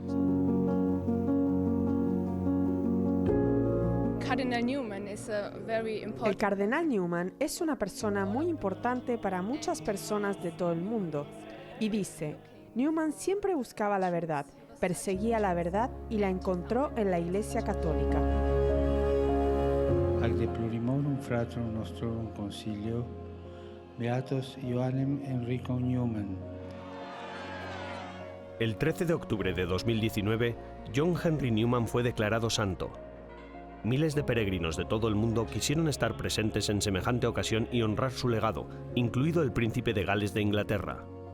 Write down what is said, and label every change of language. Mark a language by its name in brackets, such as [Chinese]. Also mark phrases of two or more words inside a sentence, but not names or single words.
[Spanish] El cardenal Newman es una persona muy importante para muchas personas de todo el mundo. Y dice, Newman siempre buscaba la verdad, perseguía la verdad y la encontró en la Iglesia Católica. [Latin] Al de plurimorum fratrum nostrorum concilio, beatus Johannem Henricum Newman. [Spanish] El 13 de octubre de 2019, John Henry Newman fue declarado santo. Miles de peregrinos de todo el mundo quisieron estar presentes en semejante ocasión y honrar su legado, incluido el príncipe de Gales de Inglaterra.